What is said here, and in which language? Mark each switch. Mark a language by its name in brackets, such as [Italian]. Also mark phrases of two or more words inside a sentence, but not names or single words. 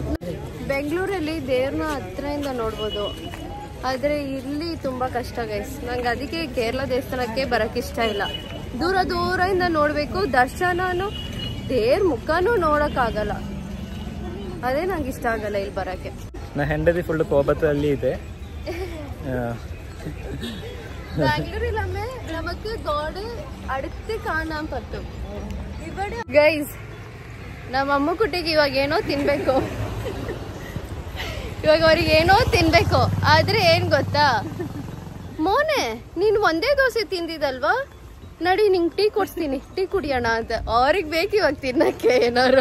[Kannada] ಬೆಂಗಳೂರಲ್ಲಿ ದೇವ್ರನ್ನ ಹತ್ರದಿಂದ ನೋಡ್ಬೋದು, ಆದ್ರೆ ಇಲ್ಲಿ ತುಂಬಾ ಕಷ್ಟ ಗೈಸ್. ನಂಗೆ ಅದಕ್ಕೆ ಕೇರಳ ದೇವಸ್ಥಾನಕ್ಕೆ ಬರಕ್ ಇಷ್ಟ ಇಲ್ಲ. ದೂರದಿಂದ ನೋಡ್ಬೇಕು, ದರ್ಶನನು ದೇವ್ರ ಮುಖನೂ ನೋಡಕ್ ಆಗಲ್ಲ. ಅದೇ ನಂಗೆ ಇಷ್ಟ ಆಗಲ್ಲ ಇಲ್ಲಿ ಬರಕ್ಕೆ. ನಾ ಹೆಂಡತಿ ಫುಲ್ ಕೋಪದಲ್ಲಿ ಇದೆ. [Malayalam] ബാംഗ്ലൂരിൽ നമുക്ക് ഗോഡ് അടുത്ത് കാണാൻ പറ്റും. [Kannada] ഇവിടെ ಗೈಸ್, ನಮ್ಮ ಅಮ್ಮ ಕುಟ್ಟಿಗೆ ಇವಾಗ ಏನೋ ತಿನ್ಬೇಕು, ಇವಾಗ ಅವ್ರಿಗೆ ಏನೋ ತಿನ್ಬೇಕು. ಆದ್ರೆ ಏನ್ ಗೊತ್ತಾ, ಮೋನೆ ನೀನ್ ಒಂದೇ ದೋಸೆ ತಿಂದಿದಲ್ವಾ, ನಡಿ ನಿಂಗೆ ಟೀ ಕೊಡ್ಸ್ತೀನಿ, ಟೀ ಕುಡಿಯೋಣ ಅಂತ. ಅವ್ರಿಗೆ ಬೇಕು ಇವಾಗ ತಿನ್ನಕ್ಕೆ ಏನಾರು.